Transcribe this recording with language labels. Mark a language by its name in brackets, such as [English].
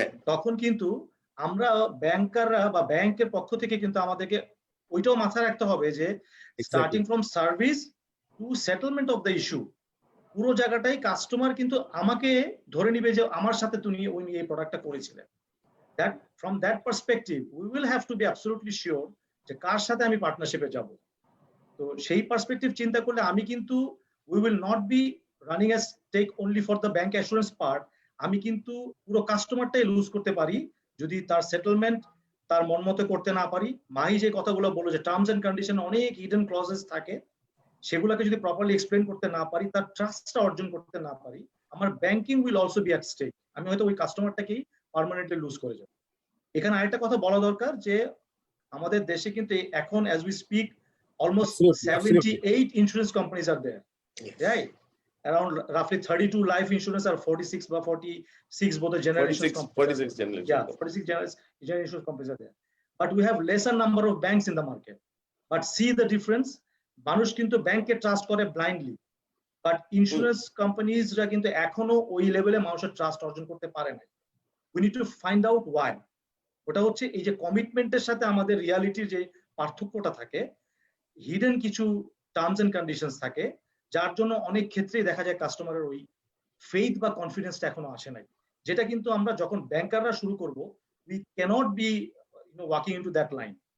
[Bangla] তখন কিন্তু আমরা ব্যাংকাররা বা ব্যাংকের পক্ষ থেকে কিন্তু আমাদেরকে ওইটাও মাথায় রাখতে হবে যে [English] starting from service to settlement of the issue, [Bangla] পুরো জায়গাটাই কাস্টমার কিন্তু আমাকে ধরে নিবে যে আমার সাথে তুমি এই প্রোডাক্টটা করেছিলেন। [English] that from that perspective we will have to be absolutely sure [Bangla] যে কার সাথে আমি পার্টনারশিপে যাব। তো সেই পার্সপেক্টিভ চিন্তা করলে আমি কিন্তু [English] we will not be running a stake only for the bank assurance part, [Bangla] আমি কিন্তু পুরো কাস্টমারটাই লুজ করতে পারি যদি তার সেটেলমেন্ট তার মন মতো করতে না পারি। মাহি যে কথাগুলো বললো যে টার্মস এন্ড কন্ডিশন অনেক হিডেন ক্লজেস থাকে, সেগুলোকে যদি প্রপারলি এক্সপ্লেন করতে না পারি, তার ট্রাস্টটা অর্জন করতে না পারি, আমার banking [English] Will also be at stake. [Bangla] আমি হয়তো ওই কাস্টমারটাকেই পার্মানেন্টলি লুজ করে যাব। এখানে আরেকটা কথা বলা দরকার যে আমাদের দেশে কিন্তু এখন [English] as we speak almost Absolutely. 78 insurance companies are there, Yes. right? Around roughly 32 life insurance or 46 or 46 both the generations 46 generation. yeah 46 generation companies are there, but we have lesser number of banks in the market. But see the difference, [Bangla] মানুষ কিন্তু ব্যাংকে trust করে blindly, but insurance কোম্পানিজরা কিন্তু এখনো ওই লেভেলে মানুষের trust অর্জন করতে পারে না। [English] We need to find out why. [Bangla] ওটা হচ্ছে এই যে কমিটমেন্টের সাথে আমাদের রিয়ালিটির যে পার্থক্যটা থাকে, হিডেন কিছু টার্মস এন্ড কন্ডিশনস থাকে, যার জন্য অনেক ক্ষেত্রেই দেখা যায় কাস্টমারের ওই ফেইথ বা কনফিডেন্সটা এখনো আসে নাই, যেটা কিন্তু আমরা যখন ব্যাংকাররা শুরু করব, [English] We cannot be walking into that line.